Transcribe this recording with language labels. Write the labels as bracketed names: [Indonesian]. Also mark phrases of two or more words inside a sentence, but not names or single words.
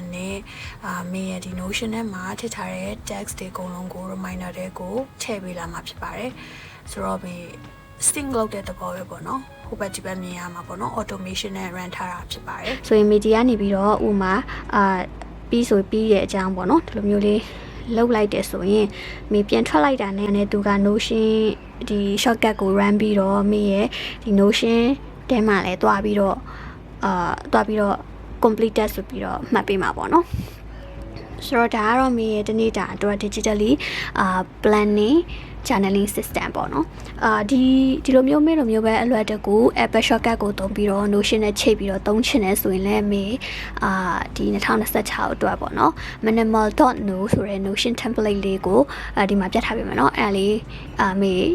[Burmese] နဲ့မေရဲ့ဒီ Notion ထဲမှာထည့်ထားတဲ့ text တွေအကုန်လုံးကို reminder တွေကိုထည့်ပေးလာမှာဖြစ်ပါတယ်ဆိုတော့မေ sync လုပ်တဲ့သဘောပဲပေါ့နော်ဟိုဘက်ဒီဘက်မြင်ရမှာပေါ့နော် automation နဲ့ run ထားတာဖြစ်ပါတယ်ဆိုရင် media ကနေပြီးတော့ဥမာပြီးဆိုပြီးရဲ့အကြောင်းပေါ့နော်ဒီလိုမျိုးလေးလုတ်လိုက်တယ်ဆိုရင်မေပြန်ထွက်လိုက်တာနဲ့သူက Notion ဒီ shortcut ကို run ပြီးတော့မေရဲ့ဒီ Notion ထဲမှာလည်းတွားပြီးတော့ completed ဆိုပြီးတော့မှတ်ပေးမှာပေါ့နော်ဆိုတော့ဒါကတော့မေရဲ့ဒီနေ့တာအတွက် [English] digitally planning channeling system [Burmese] ပေါ့နော်ဒီလိုမျိုးပဲအလွယ်တကူ Apple shortcut ကိုသုံးပြီးတော့ Notion နဲ့ချိန်ပြီးတော့သုံးချင်တယ်ဆိုရင်လည်းမေဒီ2026အတွက်ပေါ့နော် minimal.no ဆိုတဲ့ Notion template လေးကိုဒီမှာပြတ်ထားပေးမယ်နော်အဲ့လေးမေ